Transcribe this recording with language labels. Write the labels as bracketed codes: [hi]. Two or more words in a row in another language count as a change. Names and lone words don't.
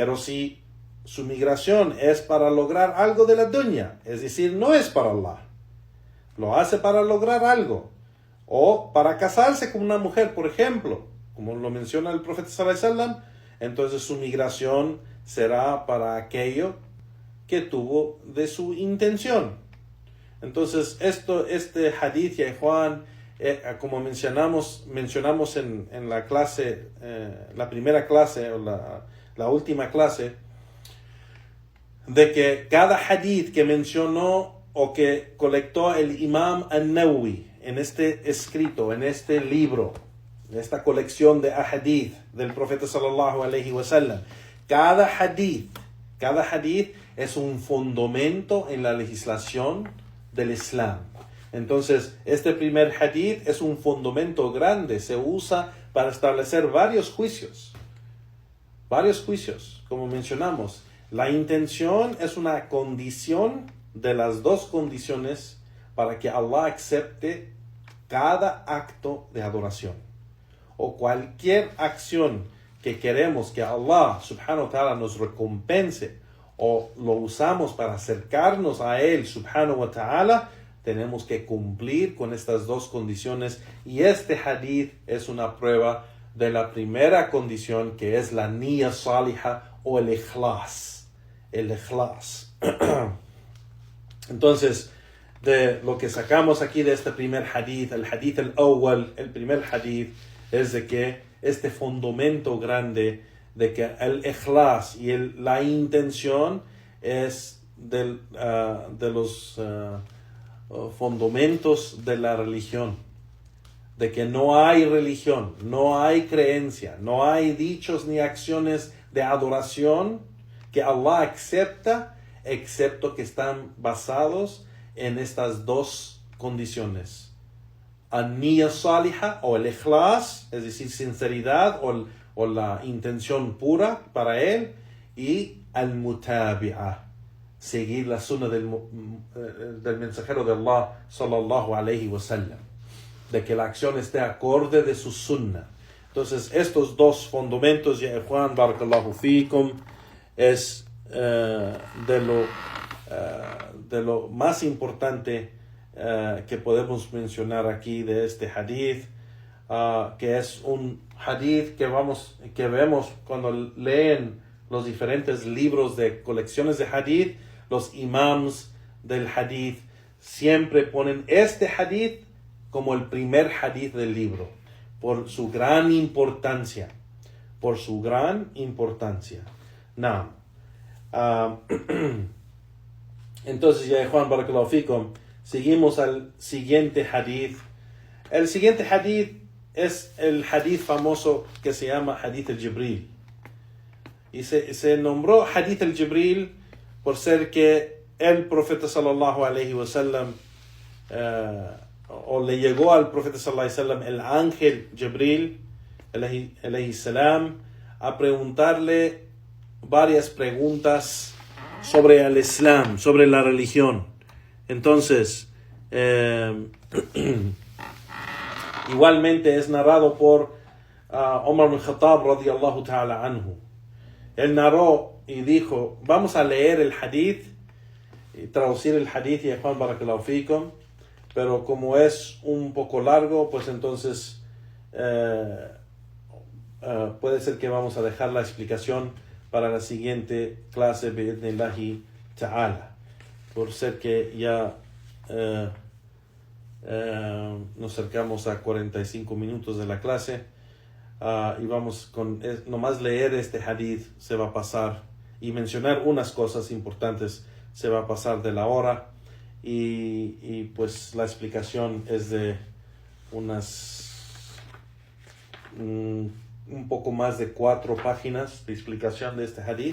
[es] Pero si su migración es para lograr algo de la dunya, es decir, no es para Allah. Lo hace para lograr algo. O para casarse con una mujer, por ejemplo, como lo menciona el profeta [ar] صلى الله عليه وسلم, [es] entonces su migración será para aquello que tuvo de su intención. Entonces este hadith, ya Juan, como mencionamos en la clase, la primera clase o la última clase, de que cada hadith que mencionó o que colectó el Imam An-Nawawi en este escrito, en este libro, en esta colección de hadith del profeta [ar] صلى الله عليه وسلم, [es] cada hadith es un fundamento en la legislación del Islam. Entonces, este primer hadith es un fundamento grande, se usa para establecer varios juicios, como mencionamos. La intención es una condición de las dos condiciones para que Allah acepte cada acto de adoración o cualquier acción que queremos que Allah [ar] سبحانه وتعالى [es] nos recompense o lo usamos para acercarnos a Él [ar] سبحانه وتعالى, [es] tenemos que cumplir con estas dos condiciones, y este hadith es una prueba de la primera condición, que es la [ar] نية صالحة [es] o el ikhlas. Entonces, de lo que sacamos aquí de este primer hadith, el [ar] الحديث الأول, [es] el primer hadith, es de que este fundamento grande de que el ikhlas y la intención es de los fundamentos de la religión, de que no hay religión, no hay creencia, no hay dichos ni acciones de adoración que Allah acepta, excepto que están basados en estas dos condiciones: [ar] النية الصالحة [es] o el ikhlas, es decir, sinceridad o la intención pura para él, y al-mutabi'ah, seguir la sunna del mensajero de Allah [ar] صلى الله عليه وسلم, [es] de que la acción esté acorde de su sunna. Entonces, estos dos fundamentos, ya Juan, [ar] بارك الله فيكم, [es] es de lo más importante que podemos mencionar aquí de este hadith, que es un hadith que vemos cuando leen los diferentes libros de colecciones de hadith. Los imams del hadith siempre ponen este hadith como el primer hadith del libro, por su gran importancia. Now, entonces, ya Juan, [ar] بارك الله فيكم, [es] seguimos al siguiente hadith. El siguiente hadith es el hadith famoso que se llama hadith al-Jibril. Y se nombró hadith al-Jibril por ser que el profeta [ar] صلى الله عليه وسلم, [es] o le llegó al profeta [ar] صلى الله عليه وسلم [es] el ángel Jibril [ar] عليه السلام [es] a preguntarle varias preguntas sobre el Islam, sobre la religión. Entonces, igualmente es narrado por Omar ibn Khattab [ar] رضي الله تعالى عنه. [es] Él narró y dijo: vamos a leer el hadith y traducir el hadith, y Juan, [ar] بارك الله فيكم, [es] pero como es un poco largo, pues entonces puede ser que vamos a dejar la explicación para la siguiente clase, [ar] بإذن الله تعالى, [es] por ser que ya nos acercamos a 45 minutos de la clase, y vamos con nomás leer este hadith se va a pasar, y mencionar unas cosas importantes se va a pasar de la hora, y pues la explicación es de un poco más de 4 páginas de explicación de este hadith.